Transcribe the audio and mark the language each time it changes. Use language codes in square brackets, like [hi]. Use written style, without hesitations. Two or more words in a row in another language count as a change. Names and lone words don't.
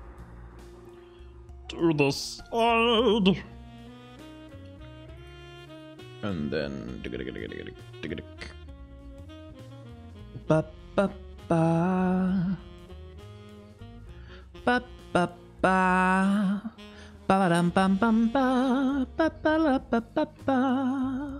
[en] To the side. And then... Ba ba ba. Ba ba ba. Ba dum bum bum ba. Ba ba la ba ba ba.